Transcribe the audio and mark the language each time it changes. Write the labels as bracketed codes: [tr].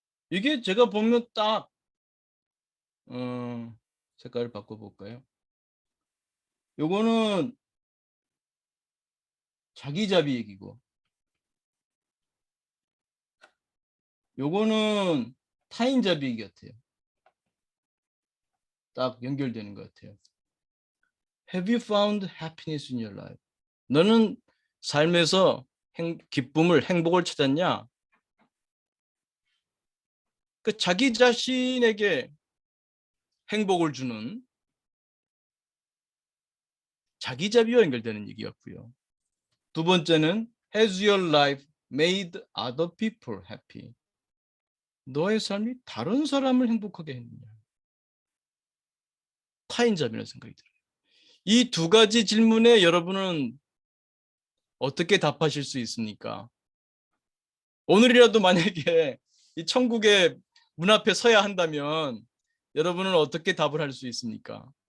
[ko] 이게 제가 보면 딱 색깔을 바꿔볼까요? 요거는 자기자비 얘기고, 요거는 타인자비 얘기 같아요. 딱 연결되는 것 같아요. [en] Have you found happiness in your life? [ko] 너는 삶에서 기쁨을, 행복을 찾았냐? 그 자기 자신에게 행복을 주는 자기자비와 연결되는 얘기였고요. 두 번째는 [en] Has your life made other people happy? [ko] 너의 삶이 다른 사람을 행복하게 했느냐? 타인자비라는 생각이 들어요. 이 두 가지 질문에 여러분은 어떻게 답하실 수 있습니까? 오늘이라도 만약에 이 천국의 문 앞에 서야 한다면 여러분은 어떻게 답을 할 수 있습니까?